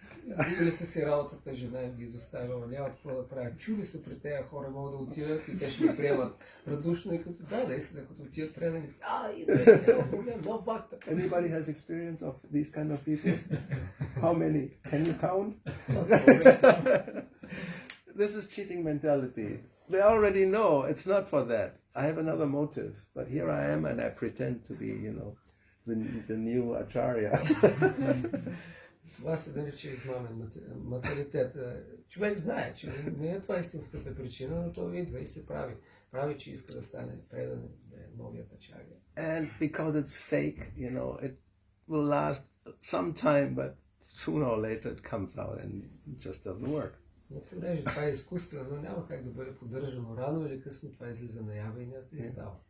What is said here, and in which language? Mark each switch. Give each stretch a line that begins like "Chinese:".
Bulgarian: Изгубили са си работата, жена им ги изоставила, няма какво да правят. Чули са при тези хора, могат да отидат и те ще ги приемат радушно и като като отидат предани. Идвайте, няма проблем, нов бакта.
English: Anybody has experience of these kind of people? How many? Can you count? This is cheating mentality. They already know it's not for that. I have another motive, but here I am and I pretend to be, the new acharya.
Bulgarian: Това се нарича измамен материалитет. Човек знае, че не е това истинската причина, но той идва и се прави. Прави, че иска да стане предан, да е новият ачаря.
English: And because it's fake, it will last some time, but sooner or later it comes out and it just doesn't work.
Bulgarian: Но понеже това е изкуствено, няма как да бъде поддържано. Рано или късно това излиза наяве и не става.